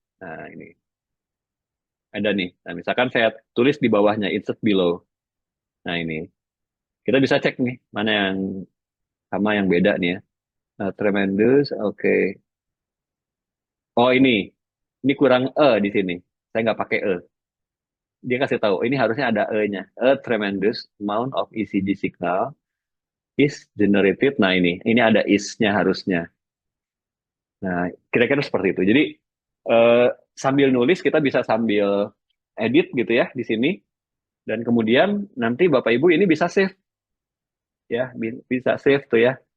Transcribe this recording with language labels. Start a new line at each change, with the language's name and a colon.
Indonesian: Nah, ini ada nih. Nah, misalkan saya tulis di bawahnya, insert below. Nah, ini. Kita bisa cek nih, mana yang sama yang beda nih ya. Tremendous, oke. Oh ini kurang di sini. Saya nggak pakai Dia kasih tahu, ini harusnya ada E-nya.
English: A tremendous amount of ECG signal is generated.
Indonesian: Nah ini ada is-nya harusnya. Nah kira-kira seperti itu. Jadi sambil nulis kita bisa sambil edit gitu ya di sini. Dan kemudian nanti Bapak Ibu ini bisa save ya, bisa save tuh ya.